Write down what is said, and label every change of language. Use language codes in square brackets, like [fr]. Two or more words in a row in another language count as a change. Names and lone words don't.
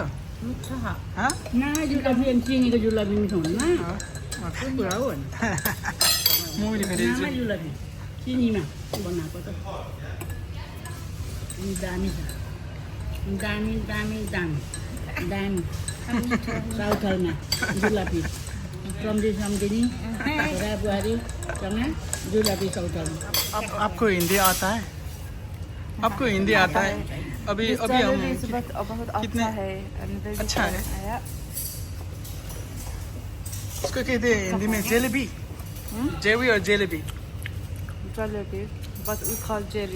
[ne] जुलाबी अनि चिनीको जुलाबी मिठो हुन्न कुरा हो जुलाबी चिनीमा बनाएको त दामी छ दामी दामी दामी दामी साउथ हलमा जुलाबी सम्झिनी छोरा बुहारीसँग जुलाबी साउथ हलमा [hi] आपको हिंदी आता है आपको हिंदी आता है अभी अभी हम कितने अच्छा है इसको कहते हैं हिंदी में जलेबी जेवी और जलेबी [en] but we call jelly.